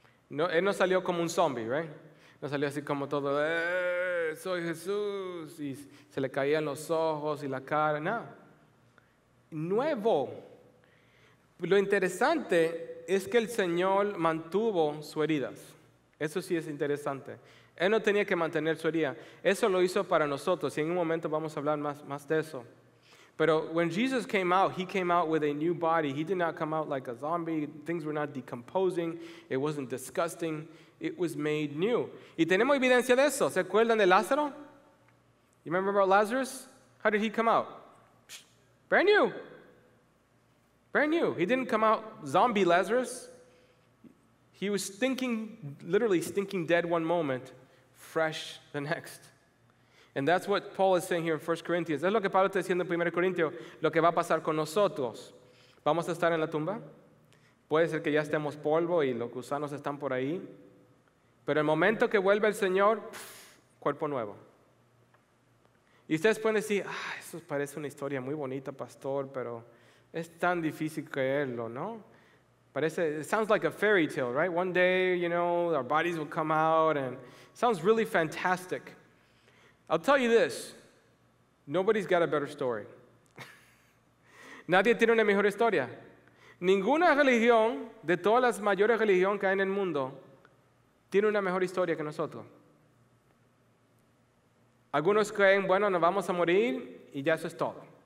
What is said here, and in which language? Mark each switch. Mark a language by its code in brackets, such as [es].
[es] No, él no salió como un zombie, [en] right? [es] No salió así como todo, soy Jesús, y se le caían los ojos y la cara, no. Nuevo. Lo interesante es que el Señor mantuvo sus heridas. Eso sí es interesante. Él no tenía que mantener su herida. Eso lo hizo para nosotros, y en un momento vamos a hablar más de eso. Pero [en] when Jesus came out, he came out with a new body. He did not come out like a zombie. Things were not decomposing. It wasn't disgusting. It was made new. [es] Y tenemos evidencia de eso. ¿Se acuerdan de Lázaro? [en] You remember about Lazarus? How did he come out? Brand new. Brand new. He didn't come out zombie Lazarus. He was literally stinking dead one moment, fresh the next. And that's what Paul is saying here in 1 Corinthians. [es] Es lo que Pablo está diciendo en 1 Corintios, lo que va a pasar con nosotros. ¿Vamos a estar en la tumba? Puede ser que ya estemos polvo y los gusanos están por ahí. Pero el momento que vuelve el Señor, cuerpo nuevo. Y ustedes pueden decir, eso parece una historia muy bonita, pastor, pero es tan difícil creerlo, ¿no? [en] It sounds like a fairy tale, right? One day, our bodies will come out, and it sounds really fantastic. I'll tell you this, nobody's got a better story. [es] Nadie tiene una mejor historia. Ninguna religión, de todas las mayores religiones que hay en el mundo, tiene una mejor historia que nosotros. Algunos creen, bueno, nos vamos a morir y ya eso es todo.